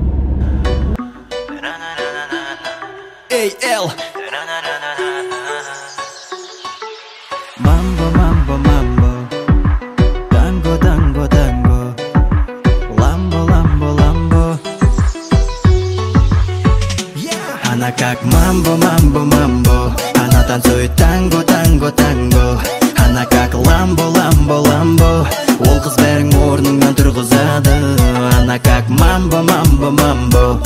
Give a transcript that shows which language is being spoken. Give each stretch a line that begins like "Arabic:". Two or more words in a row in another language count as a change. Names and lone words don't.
Russian: Ey, El! Mambo, mambo, mambo. Tango, tango, tango. Lambo, lambo, lambo. Она как мамбо, мамбо, мамбо. Она танцует танго, танго, танго. Она как ламбо, ламбо, ламбо.
Kazakh: Ол қыз бәрің орныңнан тұрғызады.
Russian: Она как мамбо, мамбо, мамбо.